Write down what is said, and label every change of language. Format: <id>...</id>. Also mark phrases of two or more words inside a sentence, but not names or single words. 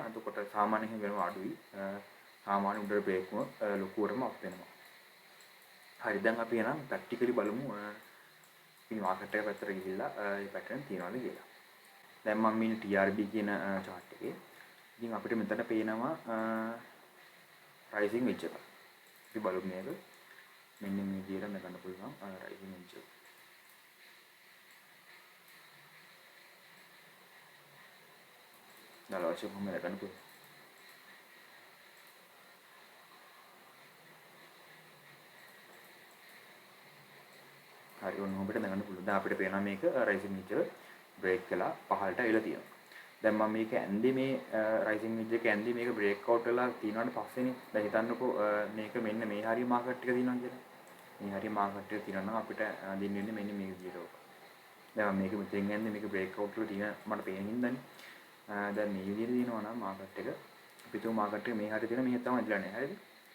<si>එතකොට සාමාන්‍යයෙන් වෙනවා අඩුයි. සාමාන්‍ය උඩට බ්‍රේක් වුණොත් ලොකුවටම අප් වෙනවා. හරි දැන් අපි එනම් ප්‍රැක්ටිකලි බලමු මේ මාකට් එක පැත්තට ගිහිල්ලා මේ පැටර්න් තියනවාද කියලා. දැන් මම මේ TRB කියන chart එකේ ඉතින් අපිට මෙතන පේනවා</si> <en>rising wedge</en> <si>එක. අපි බලමු මේක. මෙන්න මේ විදිහට ගන්න පුළුවන්</si> <en>rising wedge</en> <si>එක. දාලා කොහොමද ගන්න පුළුවන්. හරි ඔන්න ඔබට දැනගන්න පුළුවන්. දැන් අපිට පේනවා මේක</si> <en>rising wedge</en> <si>එක බ්‍රේක් වෙලා පහළට ඇවිල්ලා තියෙනවා. දැන් මම මේක ඇන්දේ මේ</si> <en>rising wedge</en> <si>එක ඇන්දේ මේක</si> <en>break out</en> <si>වෙලා තියෙනවාට පස්සේනේ. දැන් හිතන්නකෝ මේක මෙන්න මේ හරිය මාකට් එක තියෙනවා කියලා. මේ හරිය මාකට් එක තියෙනවා නම් අපිට අඳින්න වෙන්නේ මෙන්න මේ විදිහට. දැන් මේක මෙතෙන් ඇන්දේ මේක</si> <en>break out</en> <si>වල තියෙන මට පේන හින්දානේ. දැන් මේ විදිහට තියෙනවා නම් මාකට් එක අපි තුමු මාකට් එක මේ හරිය තියෙන මෙහෙ තමයි ඇදලා නැහැ.</si>